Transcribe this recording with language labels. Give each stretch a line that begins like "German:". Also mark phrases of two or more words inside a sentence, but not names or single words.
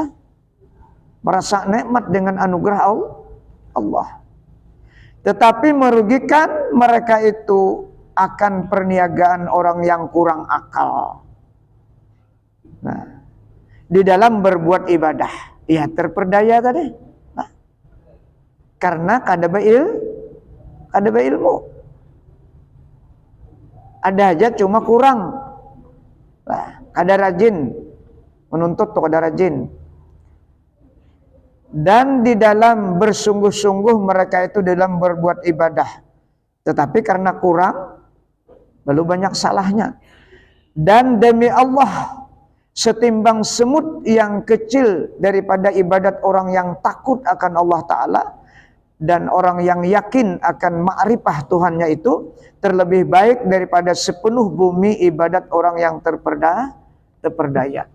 Indonesian: Merasa nikmat dengan anugerah Allah. Tetapi merugikan mereka itu akan perniagaan orang yang kurang akal. Nah, di dalam berbuat ibadah, ya terperdaya tadi. Nah, karena kada ilmu. Ada aja cuma kurang. Nah, kada rajin. Menuntut tuh kada rajin. Dan di dalam bersungguh-sungguh mereka itu dalam berbuat ibadah. Tetapi karena kurang, lalu banyak salahnya. Dan demi Allah, setimbang semut yang kecil daripada ibadat orang yang takut akan Allah Ta'ala, dan orang yang yakin akan ma'rifah Tuhannya itu, terlebih baik daripada sepenuh bumi ibadat orang yang terperdaya.